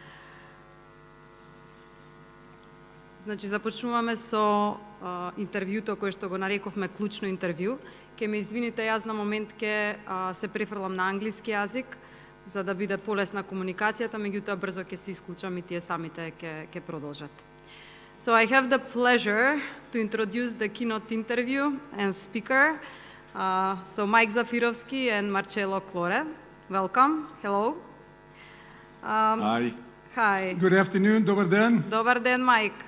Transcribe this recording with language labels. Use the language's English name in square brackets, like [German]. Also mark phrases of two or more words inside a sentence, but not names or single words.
[Macedonian] Значи, започнуваме со интервјуто кој што го нарековме клучно интервју. Ке ме извините, јас на момент ке се префрлам на англиски јазик, за да биде полесна комуникацијата, меѓутоа брзо ќе се исклучам и тие самите ќе продолжат. [English] So I have the pleasure to introduce the keynote interview and speaker. So Mike Zafirovski and Marcello Clore. Welcome. Hello. Hi. Hi. Good afternoon, [Serbian] dobar dan. [Macedonian] Добар ден, Mike.